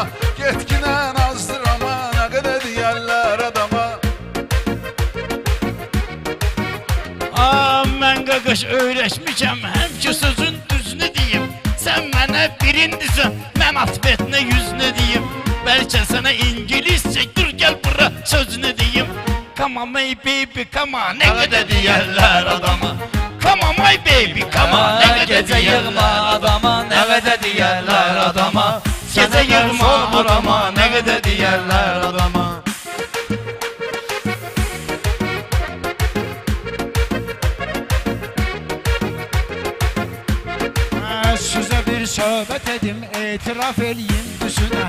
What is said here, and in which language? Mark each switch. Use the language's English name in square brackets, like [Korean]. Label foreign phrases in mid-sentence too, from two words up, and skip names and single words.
[Azerbaijani] Getkinən azdır amma nə qədər deyərlər adama. Mən qaqaş öyrəşmişəm, həmki sözün düzünü deyim. Sən mənə birindisən, mən atbetinə yüzünü deyim. Bəlkə sənə ingiliscə, dur gəl bura sözünü deyim. [English] Come on my baby, come on, [Azerbaijani] nə qədər deyərlər adama. [English] Come on my baby, come on, [Azerbaijani] nə qədər Gecə yığma deyərlər adama, nə qədər deyərlər adama. Gecə yığma adama, nə qədər deyərlər adama. Sizə bir söhbət edim, etiraf eləyim düzünə.